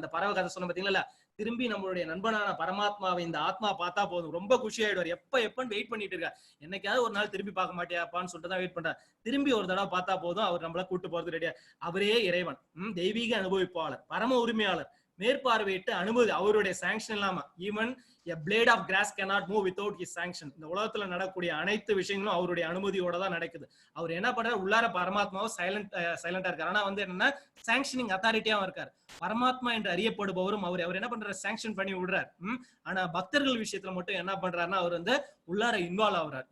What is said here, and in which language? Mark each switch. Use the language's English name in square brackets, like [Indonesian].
[Tamil] அந்த பறவை கதை சொன்ன பாத்தீங்களா, திரும்பி நம்மளுடைய நண்பனான பரமாத்மாவை இந்த ஆத்மா பார்த்தா போதும், ரொம்ப குஷி ஆயிடுவார். எப்பன்னு வெயிட் பண்ணிட்டு இருக்கார், என்னைக்காவது ஒரு நாள் திரும்பி பார்க்க மாட்டியாப்பான்னு சொல்லிட்டு தான் வெயிட் பண்றார். திரும்பி ஒரு தடவை பார்த்தா போதும், அவர் நம்மள கூட்டு போறது ரெடியா. அவரே இறைவன், தெய்வீக அனுபவிப்பாளர், பரம உரிமையாளர், மேற்பார்வையிட்டு அவருடைய சாங்ஷன் இல்லாம even [English] A blade of grass cannot move without his sanction. [Tamil] இந்த உலகத்துல நடக்கக்கூடிய அனைத்து விஷயங்களும் அவருடைய அனுமதியோட தான் நடக்குது. அவர் என்ன பண்றாரு, உள்ளார பரமாத்மாவும் சைலண்டா இருக்காரு. ஆனா வந்து என்னன்னா சாங்ஷனிங் அத்தாரிட்டியாவும் இருக்காரு. பரமாத்மா என்று அறியப்படுபவரும் அவர் என்ன பண்றாரு, சாங்ஷன் பண்ணி விடுறாரு. ஆனா பக்தர்கள் விஷயத்துல மட்டும் என்ன பண்றாருன்னா அவர் வந்து உள்ளார இன்வால்வ் ஆகுறாரு.